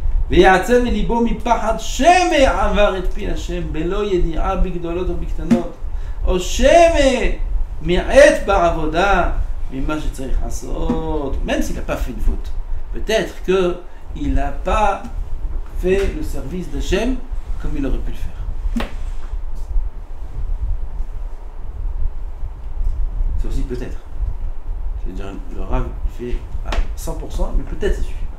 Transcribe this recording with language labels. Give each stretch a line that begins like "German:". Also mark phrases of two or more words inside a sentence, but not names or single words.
Hebrew: ויעצב ליבו מפחד שמא עבר את פי השם בלא ידיעה בגדולות או בקטנות, או שמא מיעט בעבודה ממה שצריך לעשות.
French: Même s'il n'a pas fait une faute, peut-être qu'il n'a pas fait le service d'Hachem comme il aurait pu le faire. C'est aussi peut-être. C'est-à-dire le Rav fait à 100%, mais peut-être ça suffit pas.